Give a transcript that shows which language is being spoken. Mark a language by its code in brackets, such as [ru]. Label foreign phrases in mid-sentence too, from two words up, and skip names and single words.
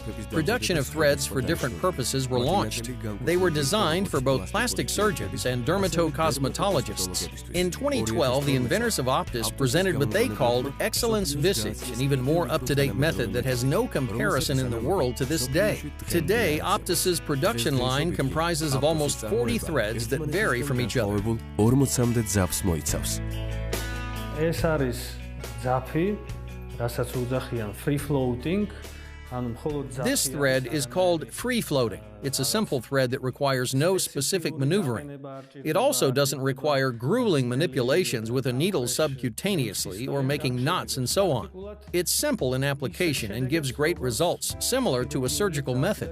[en] Production of threads for different purposes were launched. They were designed for both plastic surgeons and dermatocosmetologists. In 2012, the inventors of Aptos presented what they called Excellence Visage, an even more up-to-date method that has no comparison in the world to this day. Today, Aptos's production line comprises of almost 40 threads that vary from each other. [ka] ეს არის ძაფი, რასაც უძახიან [en] free floating. This thread is called free floating. It's a simple thread that requires no specific maneuvering. It also doesn't require grueling manipulations with a needle subcutaneously or making knots and so on. It's simple in application and gives great results, similar to a surgical method.